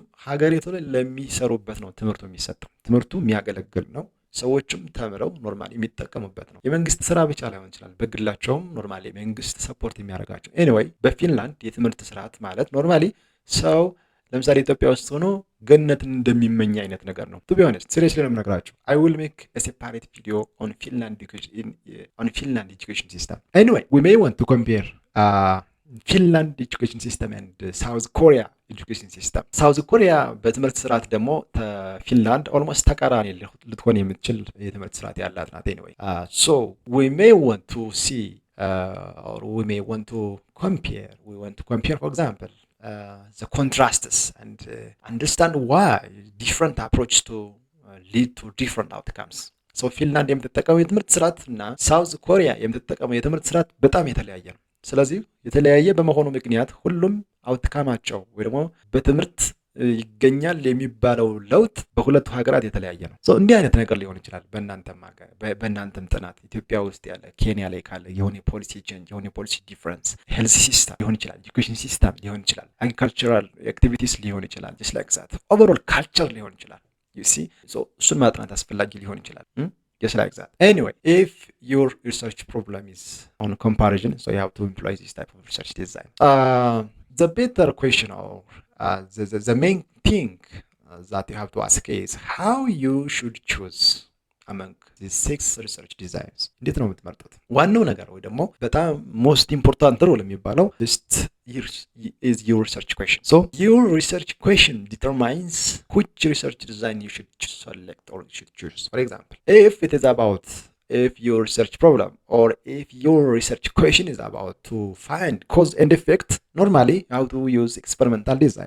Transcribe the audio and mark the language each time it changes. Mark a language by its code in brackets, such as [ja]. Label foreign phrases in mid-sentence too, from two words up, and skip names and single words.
[am] ሀገሪቱ ላይ ለሚሰሩበት ነው ትምህርቱ የሚሰጠው። ትምህርቱ የሚያገለግል ነው። ሰዎችም ተምረው ኖርማሊ የሚጠቀሙበት ነው። የመንግስት ስራ ብቻ ላይሆን ይችላል፣ በግላቸውም ኖርማሊ መንግስት ሰፖርት የሚያደርጋቸው። ኤኒዌይ በፊንላንድ የትምህርት ስርዓት ማለት ኖርማሊ ሰው ለምሳሌ ኢትዮጵያ ውስጥ ሆኖ ገነትን እንደሚመኝ አይነት ነገር ነው። [en] to be honest seriously [am] ነው የምነግራችሁ። [en] I will make a separate video on Finland education system. Anyway, we may want to compare Finland education system and South Korea education system። [am] ሳውዝ ኮሪያ በትምህርት ስርዓት ደግሞ ፊንላንድ ኦልሞስት ተቃራኒ ልትሆን የምትችል የትምህርት ስርዓት ያላት ናት። [en] anyway so we may want to see or we may want to compare for example the contrasts and understand why different approach to lead to different outcomes. [am] So ፊንላንድ የምትጠቀመው የትምህርት ስርዓት እና ሳውዝ ኮሪያ የምትጠቀመው የትምህርት ስርዓት በጣም የተለያየ ነው። ስለዚህ የተለያየ በመሆኑ ምክንያት ሁሉም አውትካማቸው ወይ ደግሞ በትምህርት ይገኛል የሚባለው ለውጥ በሁለቱ ሀገራት የተለያየ ነው። እንዲህ አይነት ነገር ሊሆን ይችላል በእናንተም ጥናት ኢትዮጵያ ውስጥ ያለ፣ ኬንያ ላይ ካለ የሆነ [en] policy change፣ [am] የሆነ [en] policy difference፣ health system [am] ሊሆን ይችላል፣ [en] education system [am] ሊሆን ይችላል፣ [en] agricultural activities [am] ሊሆን ይችላል፣ [en] just like that overall culture [am] ሊሆን ይችላል። [en] you see [am] እሱን ማጥናት አስፈላጊ ሊሆን ይችላል። [en] Just like that. Anyway, if your research problem is on comparison, so you have to employ this type of research design. the better question or the main thing that you have to ask is how you should choose among these 6 research designs. [am] እንዴት ነው የምትመርጡት? ዋናው ነገር ወይ ደግሞ በጣም [en] most important rule [am] የሚባለው [en] just is your research question. So your research question determines which research design you should select or you should choose. For example, if it is about if your research problem or if your research question is about to find cause and effect, normally how to use experimental design.